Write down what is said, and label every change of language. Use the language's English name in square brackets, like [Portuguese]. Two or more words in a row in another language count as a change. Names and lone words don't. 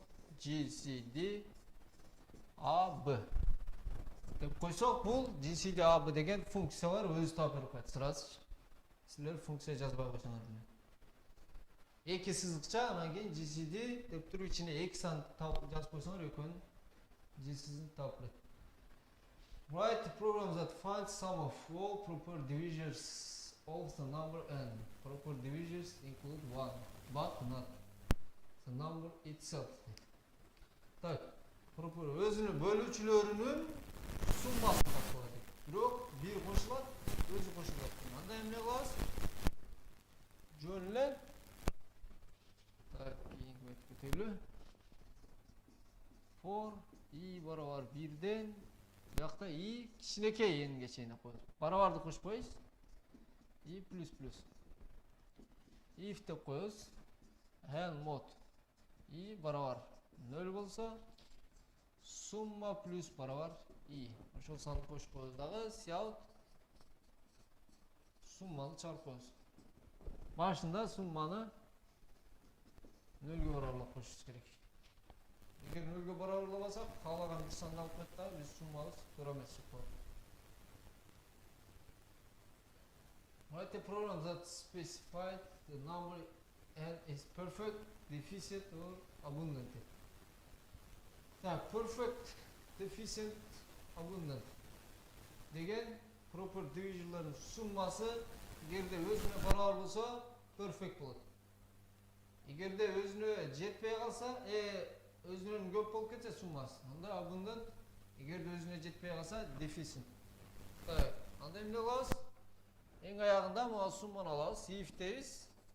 [Kyrgyz] GCD AB деп койсок, бул GCD AB деген функция бар, өзү таап берип коет сразу. Силер функция жазбай койсоңор деле. Эки сызыкча, анан кийин GCD деп туруп ичине 2 сан жазып койсоңор, экөөнүн GCD'син таап берет. [English] Write the program that finds sum of all proper divisors of the number n. Proper divisors include 1, but not the number itself. [Kyrgyz] Так, өзүнүн бөлүүчүлөрүнүн суммасын тапкыла дейт. Бирок 1 кошулат, өзү кошулат. Анда эмне кылабыз? Жөн эле. Так, кийинки бетке өтөлү. For i барабар 1ден биякта i кичинекей n-ге чейин коебуз. Барабарды кошпойбуз. I плюс плюс. If деп коебуз. N mod i барабар 0 болсо, сумма плюс барабар i. Ошол санды кошуп коебуз дагы, cout сумманы чыгарып коебуз. Башында сумманы 0ге барабарлап кошушубуз керек. Эгер 0ге барабарламасак, каалаган бир санды алып коет да, биз суммабыз туура эмес чыгып калат. [English] Write a program that specifies the number n is perfect, deficient or abundant. [Kyrgyz] Так, [English] perfect, deficient, abundant [Kyrgyz] деген [English] proper division'ların [Kyrgyz] суммасы эгерде өзүнө барабар болсо perfect болот. Эгерде өзүнө жетпей калса, өзүнөн көп болуп кетсе суммасы, анда abundant. Эгерде өзүнө жетпей калса deficient. Так, анда эмне кылабыз? Эң аягында мына сумманы алабыз, if дейбиз.